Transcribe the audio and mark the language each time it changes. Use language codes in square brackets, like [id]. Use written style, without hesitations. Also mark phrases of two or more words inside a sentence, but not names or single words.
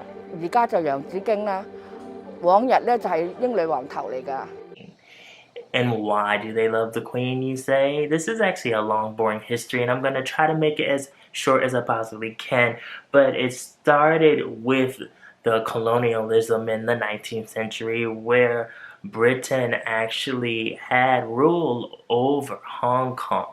[yue] 而家就洋紫荊啦，往日咧就係英女王頭嚟㗎。 [en] And why do they love the Queen, you say? This is actually a long, boring history, and I'm going to try to make it as short as I possibly can. But it started with the colonialism in the 19th century, where Britain actually had rule over Hong Kong.